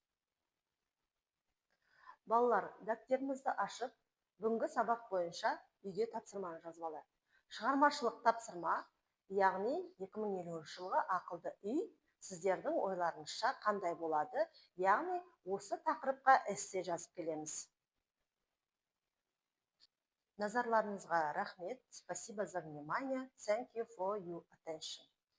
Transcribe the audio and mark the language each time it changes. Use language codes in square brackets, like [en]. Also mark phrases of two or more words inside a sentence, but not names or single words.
[kk] Балалар, дәптерімізді ашып, бүгінгі сабақ бойынша үйге тапсырманы жазып алайық. Шығармашылық тапсырма, яғни 2050 жылғы ақылды үй сіздердің ойларыңызша қандай болады? Яғни осы тақырыпқа эссе жазып келеміз. Назарларыңызға рахмет. [ru] Спасибо за внимание. [en] Thank you for your attention.